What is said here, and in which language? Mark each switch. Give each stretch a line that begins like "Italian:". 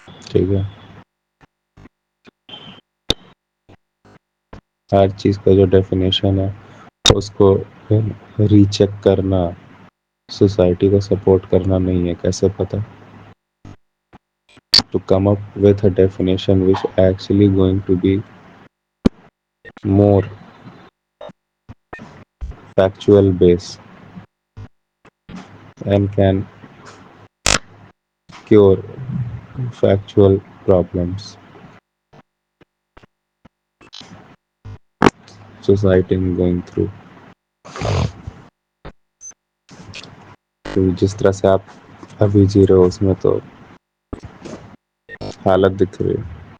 Urdu: ٹھیک ہے، ہر چیز کا جو ڈیفینیشن ہے اس کو ری چیک کرنا، سوسائٹی کو سپورٹ کرنا نہیں ہے. کیسے پتا؟
English: to come up with a definition which actually going to be more factual base and can cure factual problems society is going through.
Urdu: تو جس طرح سے آپ ابھی جی رہے ہو اس میں تو حالت دکھ رہی ہے.